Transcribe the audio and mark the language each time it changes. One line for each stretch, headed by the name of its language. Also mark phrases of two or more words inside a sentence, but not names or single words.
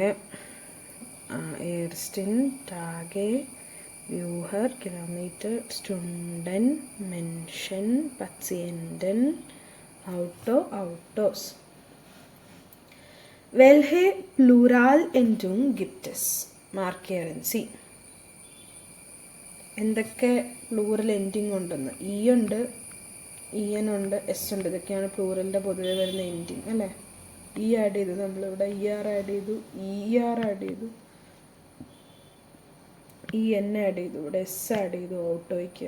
German: Ersten, Tage, Bücher, Kilometer, Stunden, Menschen, Patienten, Auto, Autos. Welche Pluralendung gibt es? Markieren Sie.
Malayalam: എന്തൊക്കെ പ്ലൂറൽ എൻഡിങ് ഉണ്ടെന്ന് ഇ ഉണ്ട് ഇ എൻ ഉണ്ട് എസ് ഉണ്ട് ഇതൊക്കെയാണ് പ്ലൂറലിൻ്റെ പൊതുവെ വരുന്ന എൻഡിങ് അല്ലേ. ഇ ആഡ് ചെയ്തു, നമ്മളിവിടെ ഇ ആർ ആഡ് ചെയ്തു, ഇ ആർ ആഡ് ചെയ്തു, ഇ എൻ ആഡ് ചെയ്തു, ഇവിടെ എസ് ആഡ് ചെയ്തു ഓട്ടോയ്ക്ക്.